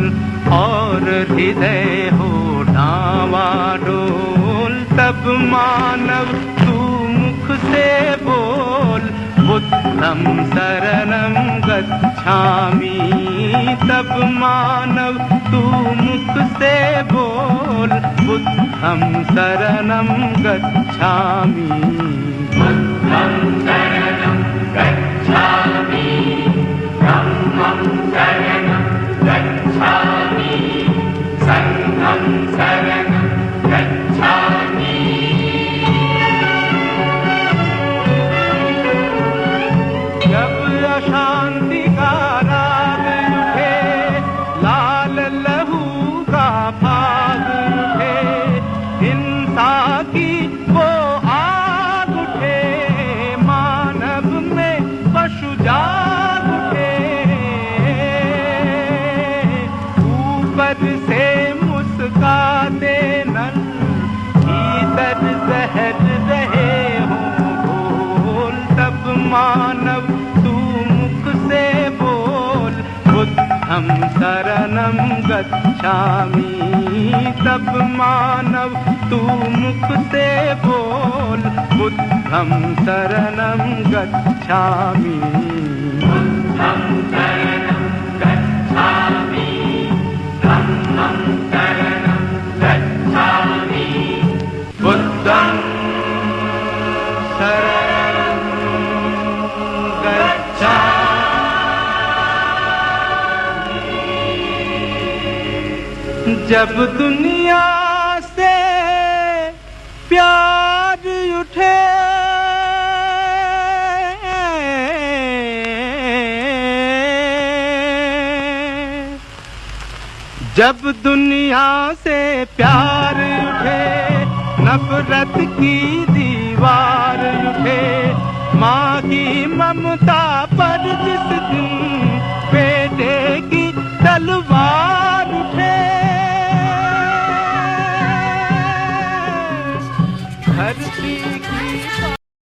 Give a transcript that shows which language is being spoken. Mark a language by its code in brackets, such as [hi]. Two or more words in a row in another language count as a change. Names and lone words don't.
[hi] और हृदय हो डावाडोल, तब मानव तू मुख से बोल [pi] बुद्धं शरणं गच्छामि। [hi] तब मानव तू मुख से बोल [pi] बुद्धं शरणं गच्छामि। बुद्धं शरणं गच्छामि, धम्मं शरणं गच्छामि, संघं शरणं गच्छामि। [hi] जब अशांति का राग उठे, लाल लहू का भाग उठे, हिंसा की वो आग उठे, मानव में पशु जाग उठे। ऊपर से मुस्काते नल, भीतर जहर रहे हों घोल, तब मानव तू मुख से बोल [pi] बुद्धं शरणं गच्छामि। [hi] तब मानव तू मुख से बोल [pi] बुद्धं शरणं गच्छामि। बुद्धं शरणं गच्छामि, धम्मं शरणं गच्छामि, बुद्धं शरणं गच्छामि। [hi] जब दुनिया से प्यार उठे, जब दुनिया से प्यार उठे, नफरत की दीवार उठे, माँ की ममता पर जिस दिन बेटे की तलवार उठे, धरती की